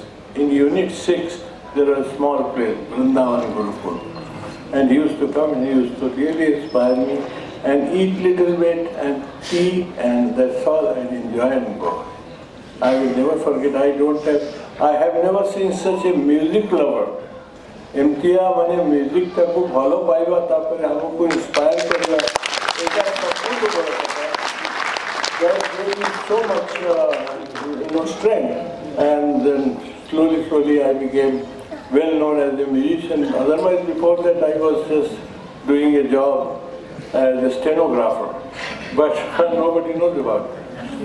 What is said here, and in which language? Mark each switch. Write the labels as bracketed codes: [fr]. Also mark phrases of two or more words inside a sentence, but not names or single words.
[en] In Unit 6, there was a small place, Vrindavan Gurukul. And he used to come and he used to really inspire me and eat little bit and tea, and that's all, and enjoy and go. I will never forget, I have never seen such a music lover. [or] ଏମିତିଆ ମାନେ ମ୍ୟୁଜିକ ତାକୁ ଭଲ ପାଇବା ତାପରେ ଆମକୁ ଇନ୍ସପାୟାର କଲା ଏଇଟା ସବୁ କିଛି ବଡ଼ [en] that gave me so much strength, and then slowly I became well known as a musician. Otherwise before that I was just doing a job as a stenographer, but nobody knows about it.